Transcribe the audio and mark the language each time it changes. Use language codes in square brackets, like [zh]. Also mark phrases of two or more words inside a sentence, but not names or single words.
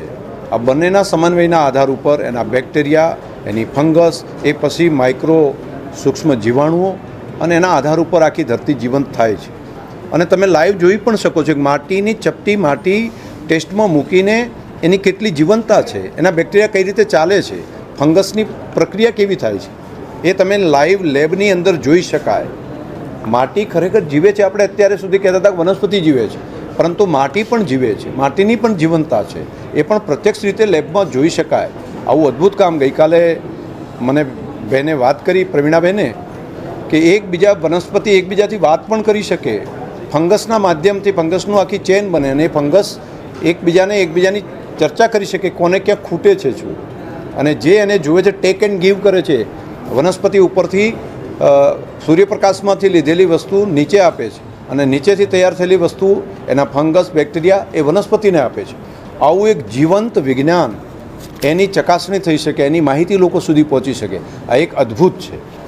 [gu] આ બંનેના સમન્વયના આધાર ઉપર એના બેક્ટેરિયા, એની ફંગસ, એ પછી માઇક્રો સૂક્ષ્મ જીવાણુઓ અને એના આધાર ઉપર આખી ધરતી જીવંત થાય છે। અને તમે લાઇવ જોઈ પણ શકો છો કે માટીની ચપટી માટી ટેસ્ટમાં મૂકીને એની કેટલી જીવંતતા છે, એના બેક્ટેરિયા કઈ રીતે ચાલે છે, ફંગસની પ્રક્રિયા કેવી થાય છે એ તમે લાઇવ લેબની અંદર જોઈ શકાય। માટી ખરેખર જીવે છે। આપણે અત્યારે સુધી કહેતા હતા વનસ્પતિ જીવે છે, પરંતુ માટી પણ જીવે છે, માટીની પણ જીવંતતા છે એ પણ પ્રત્યક્ષ રીતે લેબમાં જોઈ શકાય। આવું અદ્ભુત કામ ગઈકાલે મને બેને વાત કરી, પ્રવીણાબેને, કે એકબીજા વનસ્પતિ એકબીજાથી વાત પણ કરી શકે। ફંગસના માધ્યમથી ફંગસનું આખી ચેન બને અને ફંગસ એકબીજાને એકબીજાની ચર્ચા કરી શકે કોને ક્યાં ખૂટે છે છું અને જે એને જુએ છે [en] take and give [gu] કરે છે। વનસ્પતિ ઉપરથી સૂર્યપ્રકાશમાંથી લીધેલી વસ્તુ નીચે આપે છે અને નીચેથી તૈયાર થયેલી વસ્તુ એના ફંગસ બેક્ટેરિયા એ વનસ્પતિને આપે છે। આવું એક જીવંત વિજ્ઞાન એની ચકાસણી થઈ શકે, એની માહિતી લોકો સુધી પહોંચી શકે, આ એક અદ્ભુત છે।